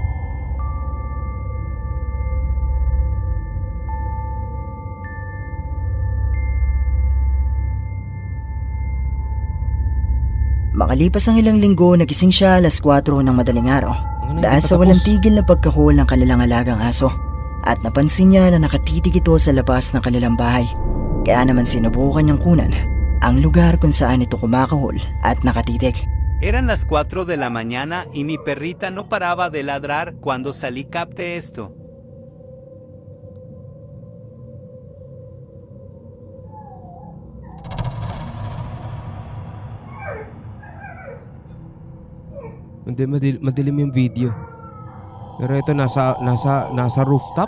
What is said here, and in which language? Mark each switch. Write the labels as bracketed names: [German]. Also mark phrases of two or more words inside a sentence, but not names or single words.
[Filipino] Makalipas ang ilang linggo, nagising siya alas 4 ng madaling araw Ang dahil sa walang tigil na pagkahol ng kanilang alagang aso. At napansin niya na nakatitig ito sa labas ng kanilang bahay. Kaya naman sinubukan niyang kunan ang lugar kung saan ito kumakahol at nakatitig. [Spanish] Eran las 4 de la mañana y mi perrita no paraba de ladrar cuando salí capté esto. [Filipino] Hindi, madilim yung video. Pero ito, nasa rooftop?